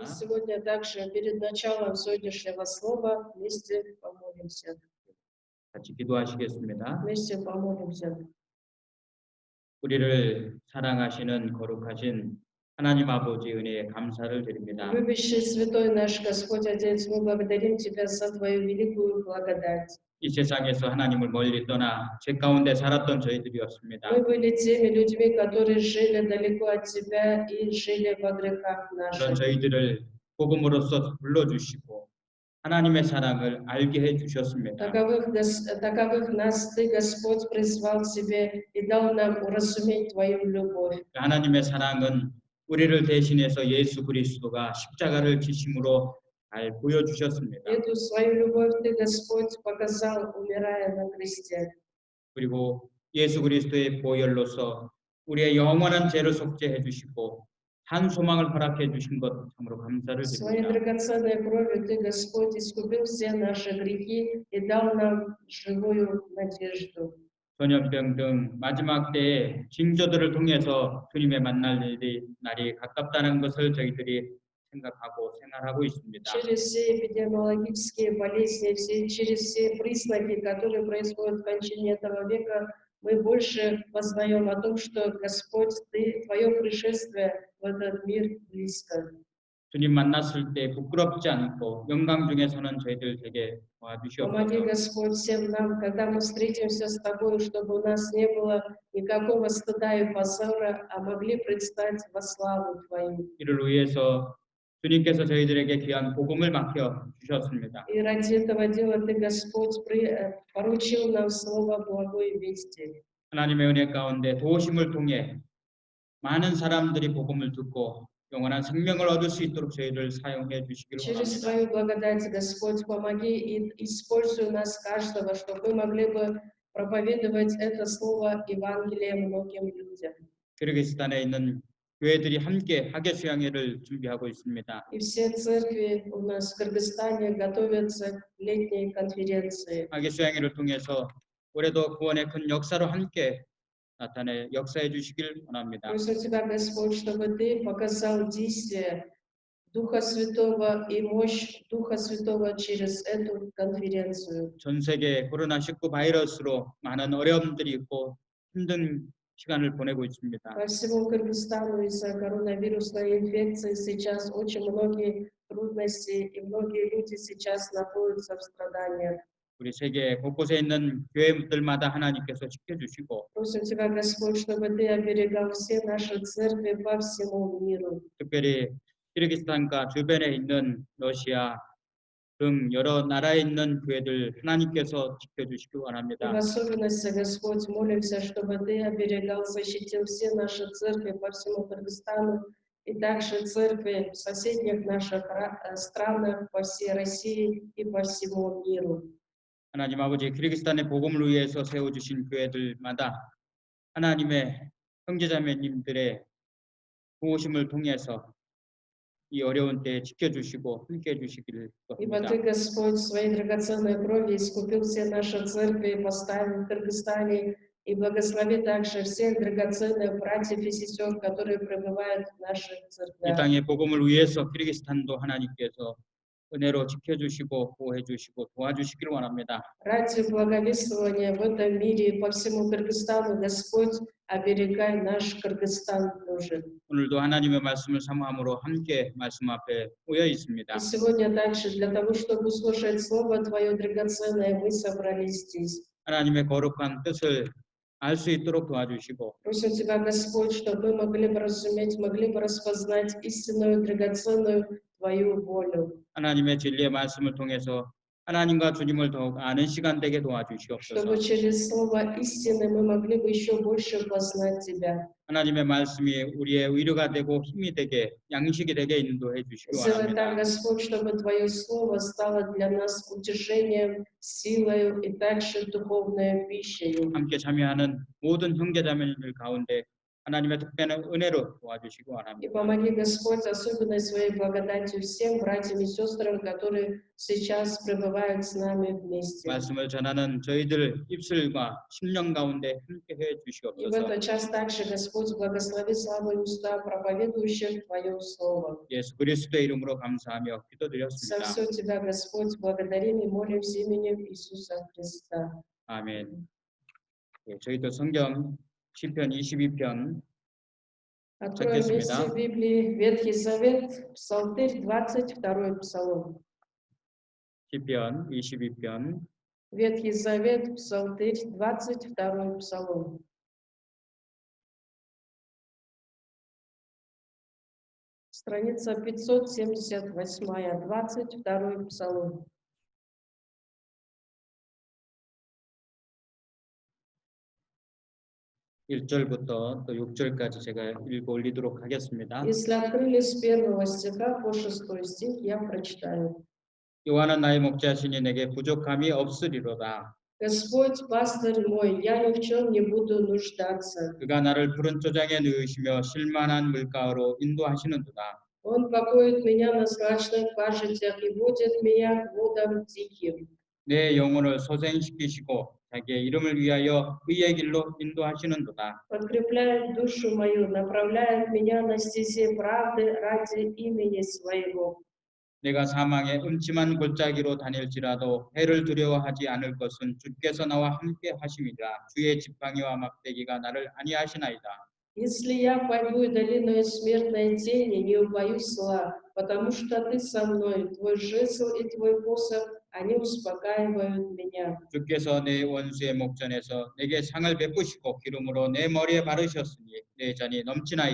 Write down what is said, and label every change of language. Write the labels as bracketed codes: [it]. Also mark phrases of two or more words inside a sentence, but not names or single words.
[ru] Сегодня также перед началом сегодняшнего слова вместе помолимся. [ko] 같이 기도하시겠습니다. [ru] Вместе помолимся. [ko] 우리를 사랑하시는 거룩하신 하나님 아버지 은혜에 감사를 드립니다. [ru] Любящий святой наш Господь Отец, мы благодарим Тебя за Твою великую благодать. [ko] 이 세상에서 하나님을 멀리 떠나 죄 가운데 살았던 저희들이었습니다. [ru] Мы были теми людьми, которые жили далеко от Тебя и жили во грехах [ko] 그런 [ru] наших. [ko] 저희들을 복음으로써 불러주시고 하나님의 사랑을 알게 해주셨습니다. [ru] Таковых нас Ты, Господь, призвал к себе и дал нам уразуметь Твою любовь. [ko] 하나님의 사랑은 우리를 대신해서 예수 그리스도가 십자가를 지심으로 잘 보여주셨습니다. [ru] Эту свою любовь Ты, Господь, показал, умирая на кресте. [ko] 그리고 예수 그리스도의 보혈로서 우리의 영원한 죄를 속죄해 주시고 한 소망을 허락해 주신 것 참으로 감사를 [ru] Своей [ko] 드립니다. [ru] драгоценной кровью Ты, Господь, искупил все наши грехи и дал нам живую надежду. [ko] 전염병 등 마지막 때에 징조들을 통해서 주님의 만날 날이 가깝다는 것을 저희들이 생각하고 생활하고 있습니다. [ru] Через все эпидемиологические болезни, через все признаки, которые происходят в кончине этого века, мы больше познаем о том, что Господь, Твое пришествие в этот мир близко. [ko] 주님 만났을 때 부끄럽지 않고 영광 중에서는 저희들 되게 [ru] Помоги, [ko] 도와주시옵소서. [ru] Господь, всем нам, когда мы встретимся с Тобой, чтобы у нас не было никакого стыда и позора, а могли предстать во славу Твою. [ko] 이를 위해서 주님께서 저희들에게 귀한 복음을 맡겨 주셨습니다. [ru] И ради этого дела Ты, Господь, поручил нам слово благой вести. [ko] 하나님의 은혜 가운데 도우심을 통해 많은 사람들이 복음을 듣고 영원한 생명을 얻을 수 있도록 저희를 사용해 주시기를 [ru] Через [ko] 원합니다. [ru] Твою благодать, Господь, помоги и используй нас каждого, чтобы мы могли бы проповедовать это слово Евангелия многим людям. [ko] 키르기스탄에 있는 교회들이 함께 학예 수양회를 준비하고 있습니다. [ru] И все церкви у нас в Кыргызстане готовятся к летней конференции. [ko] 학예 수양회를 통해서 올해도 구원의 큰 역사로 함께 나타내 역사해 주시길 원합니다. [ru] Просим Тебя, Господь, чтобы Ты показал действие Духа Святого и мощь Духа Святого через эту конференцию. [ko] 전 세계 코로나19 바이러스로 많은 어려움들이 있고 힘든 시간을 보내고 있습니다. [ru] По всему Кыргызстану из-за коронавирусной инфекции сейчас очень многие трудности, и многие люди сейчас находятся в страданиях. [ko] 우리 세계 곳곳에 있는 교회들마다 하나님께서 지켜주시고 [ru] Просим Тебя, Господь, чтобы Ты оберегал все наши церкви по всему миру. [ko] 특별히 키르기스탄과 주변에 있는 러시아 등 여러 나라에 있는 교회들 하나님께서 지켜주시기 [ru] И в [ko] 원합니다. [ru] особенности, Господь, молимся, чтобы Ты оберегал, защитил все наши церкви по всему Кыргызстану и также церкви в соседних наших странах, по всей России и по всему миру. [ko] 하나님 아버지 키르기스탄의 복음을 위해서 세워주신 교회들마다 하나님의 형제자매님들의 도우심을 통해서 이 어려운 때에 지켜주시고 함께해 주시기를 [ru] Ибо [ko] 원합니다. [ru] Ты, Господь, своей драгоценной кровью искупил все наши церкви и поставил в Кыргызстане, и благослови также всех драгоценных братьев и сестер, которые пребывают в наших [ko] 이 [ru] церквях. [ko] 땅의 복음을 위해서 키르기스탄도 하나님께서 은혜로 지켜주시고 보호해주시고 도와주시기를 원합니다. [ru] Ради благовествования в этом мире и по всему Кыргызстану, Господь, оберегай наш Кыргызстан тоже. [ko] 오늘도 하나님의 말씀을 사모함으로 함께 말씀 앞에 모여 있습니다. [ru] И сегодня также для того, чтобы услышать Слово Твое драгоценное, мы собрались здесь. [ko] 하나님의 거룩한 뜻을 알 수 있도록 도와주시고 [ru] Просим Тебя, Господь, чтобы мы могли бы разуметь, могли бы распознать истинную, драгоценную Твою волю. [ko] 하나님의 진리의 말씀을 통해서 하나님과 주님을 더욱 아는 시간 되게 도와주시옵소서. [ru] Чтобы через Слово истины мы могли бы еще больше познать Тебя. [ko] 하나님의 말씀이 우리의 위로가 되고 힘이 되게 양식이 되게 인도해 주시기 [ru] Сделай так, [ko] 원합니다. [ru] Господь, чтобы Твое Слово стало для нас утешением, силой и также духовной пищей. [ko] 함께 참여하는 모든 형제자매들 가운데 하나님의 특별한 은혜로 도와주시기 [ru] И [ko] 원합니다. [ru] помоги, Господь, особенной своей благодатью всем братьям и сестрам, которые сейчас пребывают с нами вместе. [ko] 말씀을 전하는 저희들 입술과 심령 가운데 함께해 [ru] И в [ko] 주시옵소서. [ru] этот час также, Господь, благослови славы уста проповедующих Твое Слово. [ko] 예수 그리스도의 이름으로 감사하며 [ru] За [ko] 기도드렸습니다. [ru] все Тебя, Господь, благодарим и молимся именем Иисуса Христа. [ko] 아멘. 예, 저희도 성경 시편 22편 [ru] Откроем вместе в Библии Ветхий Завет, Псалтырь, 22 Псалом. [ko] 시편 22편 [ru] Ветхий Завет, Псалтырь, 22 Псалом. Страница 578, 22 Псалом. [ko] 일절부터 또 6절까지 제가 읽어 올리도록 하겠습니다. [ru] Если открыли с 1 стиха по 6 стих, я прочитаю. [ko] 여호와는 나의 목자시니 내게 부족함이 없으리로다. [ru] Господь, пастырь мой, я ни в чем не буду нуждаться. [ko] 그가 나를 푸른 초장에 누이시며 실만한 물가로 인도하시는도다. [ru] Он покоит меня на злачных пажитях и водит меня к водам тихим. [ko] 내 영혼을 소생시키시고 자기의 이름을 위하여 의의 길로 인도하시는도다. [ru] Подкрепляет душу мою, направляет меня на стези правды ради имени своего. [ko] 내가 사망의 음침한 골짜기로 다닐지라도 해를 두려워하지 않을 것은 주께서 나와 함께 하심이라. 주의 지팡이와 막대기가 나를 안위하시나이다. [ru] Если я пойду и долиною смертной тени, не убоюсь зла, потому что ты со мной, твой жезл и твой посох, они успокаивают меня. [ko] 주께서 내 원수의 목전에서 내게 상을 베푸시고 기름으로 내 머리에 바르셨으니 내 잔이 넘치나이다.